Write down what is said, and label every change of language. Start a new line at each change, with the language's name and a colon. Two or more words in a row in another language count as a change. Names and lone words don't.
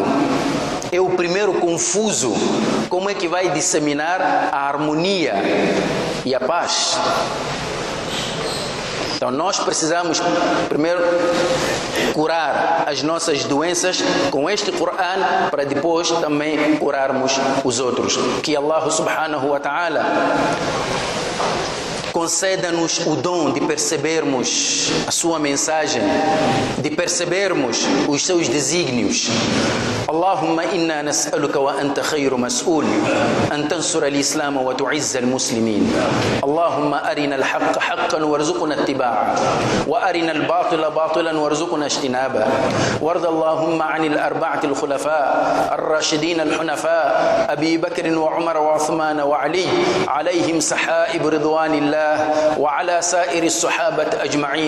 Portuguese: É o primeiro confuso, como é que vai disseminar a harmonia e a paz? Então nós precisamos primeiro curar as nossas doenças com este Corão, para depois também curarmos os outros. Que Allah
Arabic: سبحانه وتعالى
Portuguese: conceda-nos o dom de percebermos a sua mensagem, de percebermos os seus desígnios,
Arabic: اللهم إنا نسألك وأنت خير مسؤول أن تنصر الإسلام وتعز المسلمين. اللهم أرنا الحق حقا وارزقنا اتباعه، وأرنا الباطل باطلا وارزقنا اجتنابه. وارض اللهم عن الأربعة الخلفاء الراشدين الحنفاء أبي بكر وعمر وعثمان وعلي عليهم سحائب رضوان الله، وعلى سائر الصحابة أجمعين.